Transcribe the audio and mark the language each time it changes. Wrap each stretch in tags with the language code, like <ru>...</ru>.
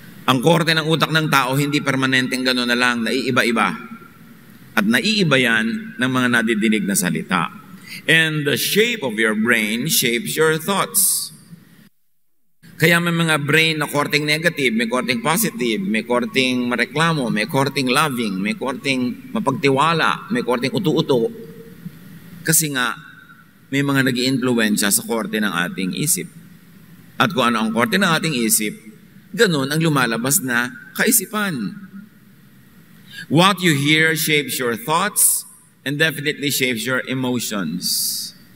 <tl>Ang korte ng utak ng tao hindi permanenteng gano'n na lang, naiiba-iba. At naiiba yan ng mga nadidinig na salita.</tl> <en>And the shape of your brain shapes your thoughts.</en> <tl>Kaya may mga brain na korteng negative, may korteng positive, may korteng mareklamo, may korteng loving, may korteng mapagtiwala, may korteng utu-uto. Kasi nga, may mga nag-iimpluwensya sa korte ng ating isip. At kung ano ang korte ng ating isip, ganun ang lumalabas na kaisipan.</tl> <en>What you hear shapes your thoughts and definitely shapes your emotions.</en>